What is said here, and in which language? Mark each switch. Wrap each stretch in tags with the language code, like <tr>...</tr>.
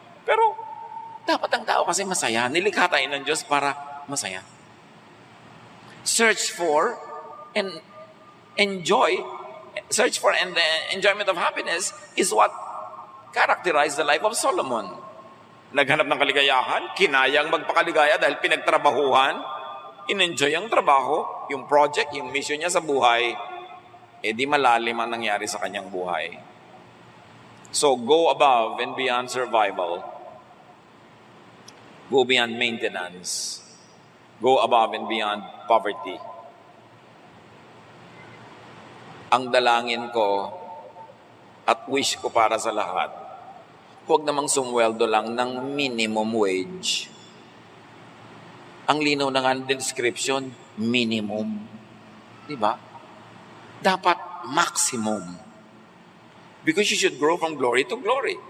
<tl>Pero dapat ang tao kasi masaya. Nilikha tayo ng Diyos para masaya.</tl> <en>Search for and enjoy, search for and the enjoyment of happiness is what characterized the life of Solomon.</en> <tl>Naghanap ng kaligayahan, kinayang magpakaligaya dahil pinagtrabahuhan, in-enjoy ang trabaho, yung project, yung mission niya sa buhay, di malalim ang nangyari sa kanyang buhay.</tl> <en>So, go above and beyond survival. Go beyond maintenance. Go above and beyond poverty.</en> <tl>Ang dalangin ko at wish ko para sa lahat, huwag namang sumweldo lang ng minimum wage. Ang linaw na nga ng description, minimum. Diba? Dapat maximum.</tl> <en>Because you should grow from glory to glory.</en>